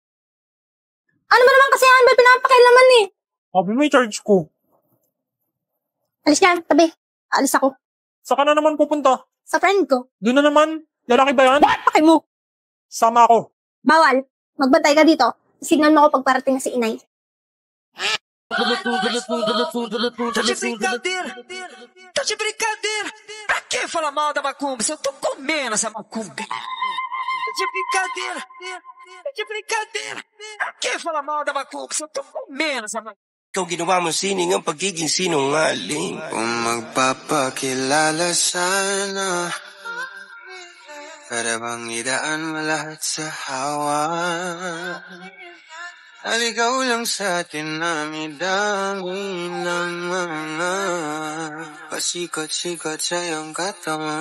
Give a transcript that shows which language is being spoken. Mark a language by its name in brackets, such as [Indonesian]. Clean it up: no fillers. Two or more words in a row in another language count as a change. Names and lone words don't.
[Filipino] Ano ba naman kasi yan? Ba't pinapakailaman eh? Sabi mo i-charge ko. Alis yan, tabi. Alis ako. Saan ka na naman pupunta? Sa friend ko. Doon na naman. Lalaki ba yan? Paki mo. Sama ako. Bawal. Magbantay ka dito. Signal mo ako pagparating na si inay. [Portuguese] Tá de brincadeira? Tá de brincadeira? Pra que falar mal da macumba se eu tô comendo essa macumba? Tá de brincadeira? Tá de brincadeira? Pra que falar mal da macumba se eu tô comendo essa macumba? [Filipino] Ikaw ginawa mo sining ang pagiging sinungaling. Kung magpapakilala sana, para bang idaan mo lahat sa hawa. Aligaw lang sa atin na midami ng mga pasikot-sikot sa iyong katawan.